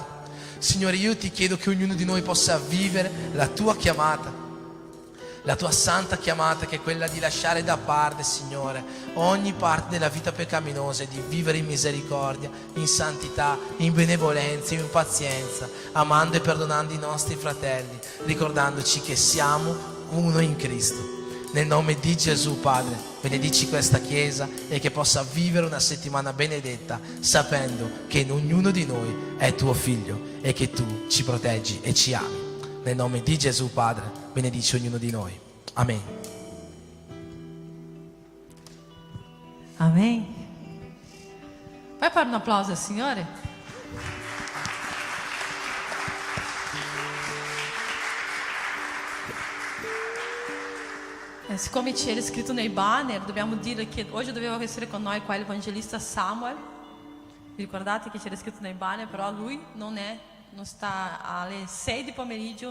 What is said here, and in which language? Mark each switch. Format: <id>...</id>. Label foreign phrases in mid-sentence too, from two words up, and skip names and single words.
<it>Signore, io ti chiedo che ognuno di noi possa vivere la tua chiamata, la tua santa chiamata, che è quella di lasciare da parte, Signore, ogni parte della vita peccaminosa e di vivere in misericordia, in santità, in benevolenza, in pazienza, amando e perdonando i nostri fratelli, ricordandoci che siamo uno in Cristo. Nel nome di Gesù, Padre, benedici questa Chiesa e che possa vivere una settimana benedetta, sapendo che in ognuno di noi è tuo figlio e che tu ci proteggi e ci ami. Nel nome di Gesù, Padre, benedici ognuno di noi. Amen. Amém.</it> <pt>Vai para um aplauso,</pt> <it>Signore? Siccome c'era scritto nei banner, dobbiamo dire che oggi doveva essere con noi qua l'evangelista Samuel. Vi ricordate che c'era scritto nei banner, però lui non sta alle 6 di pomeriggio.</it>